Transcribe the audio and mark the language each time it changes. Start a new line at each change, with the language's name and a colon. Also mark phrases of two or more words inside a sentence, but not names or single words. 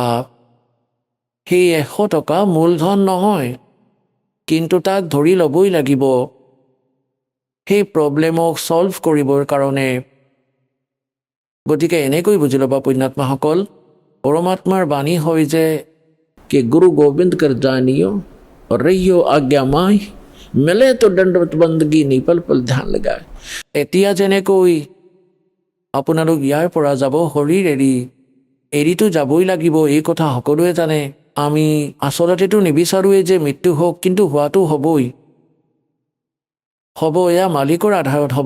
Assamese: সেই 100 টকা মূলধন নহয়, কিন্তু তাক ধৰি ল'বই লাগিব সেই
English: problem solve
Assamese: কৰিবৰ কাৰণে। গতিকে এনেকৈ বুজি ল'বা পুণ্যাত্মাসকল, পৰমাত্মাৰ বাণী হয় যে
Hindi: कि गुरु गोविंद कर जानियो और रहियो आज्ञा माय मिले तो दंडवत बंदगी नहीं पल पल ध्यान लगाए।
Assamese: এতিয়া যেনেকৈ আপোনালোক ইয়াৰ পৰা যাব শৰীৰ এৰিতো যাবই লাগিব, এই কথা সকলোৱে জানে। আমি আচলতেতো নিবিচাৰোৱে যে মৃত্যু হওক, কিন্তু হোৱাটো হ'বই, হ'ব এয়া মালিকৰ আধাৰত হ'ব।